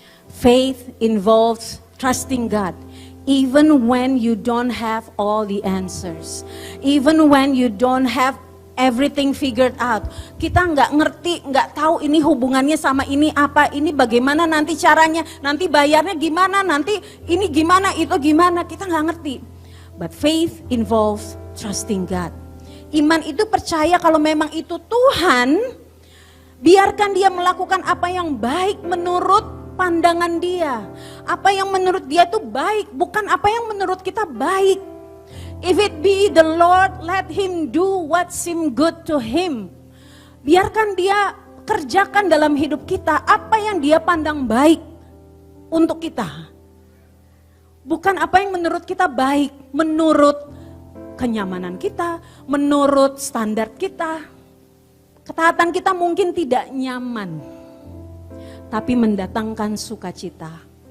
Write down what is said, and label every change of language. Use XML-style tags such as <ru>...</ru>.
<en>Faith involves trusting God. Even when you don't have all the answers. Even when you don't have everything figured out.</en> <id>Kita nggak ngerti, nggak tahu ini hubungannya sama ini apa, ini bagaimana nanti caranya, nanti bayarnya gimana, nanti ini gimana, itu gimana, kita nggak ngerti.</id> <en>But faith involves trusting God.</en> <id>Iman itu percaya kalau memang itu Tuhan, biarkan dia melakukan apa yang baik menurut pandangan dia. Apa yang menurut dia itu baik, bukan apa yang menurut kita baik.</id> <en>If it be the Lord, let him do what seem good to him.</en> <id>Biarkan dia kerjakan dalam hidup kita apa yang dia pandang baik untuk kita. Bukan apa yang menurut kita baik, menurut kenyamanan kita, menurut standar kita. Ketaatan kita mungkin tidak nyaman, tapi mendatangkan sukacita.</id>